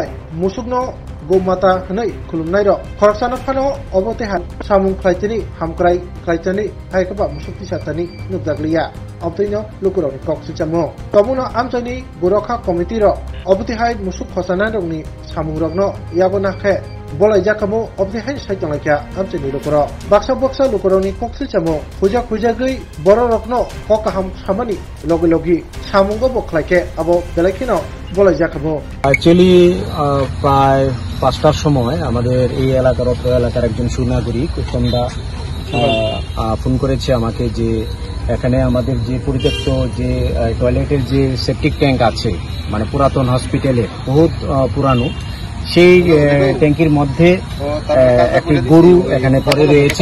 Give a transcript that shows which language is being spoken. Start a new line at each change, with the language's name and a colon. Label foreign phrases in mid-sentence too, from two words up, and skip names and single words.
Kok Borok: musukno gomata hanai khulumnai ro khorksana phano obote ha samung khlaitani hamkrai khlaitani haikaba musukti satani nukjaglia obtino lukuroni koksuchamo tomuno amchani gorokha committee ro obote hai musuk khosana rokni samung rokno yabona khe bolai jakamo obte hai saitanglaikha amchani lukuro baksa lukuroni koksuchamo puja gei boro rokno kokaham samani logi samungo bokhlaike abo belaikino bolai jakamo
Bangla: অ্যাকচুয়ালি প্রায় 5টার সময় আমাদের এই এলাকার একজন সুনাগরিক উত্তমদা ফোন করেছে আমাকে যে এখানে আমাদের যে পরিত্যক্ত যে টয়লেটের যে
English: septic tank
Bangla: আছে মানে পুরাতন হসপিটালে বহুত পুরানো সেই ট্যাঙ্কির মধ্যে একটি গরু এখানে পড়ে রয়েছে